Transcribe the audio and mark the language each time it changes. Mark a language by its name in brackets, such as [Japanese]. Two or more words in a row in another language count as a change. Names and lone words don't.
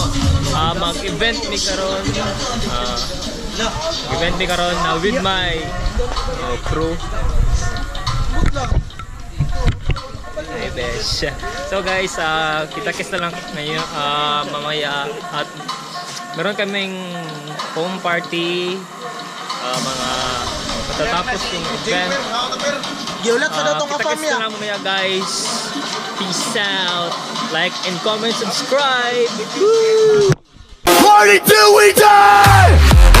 [Cebuano] Mag-event mi karon. [English] With my crew. Hey, besh. So guys, [Filipino] kita-kits na lang ngayon mamaya at meron kaming [English] home party, [Filipino] mga matatapos yung event. Kita-kits na lang mamaya guys. [English] Peace out. Like and comment, subscribe. Woo! Party till we die!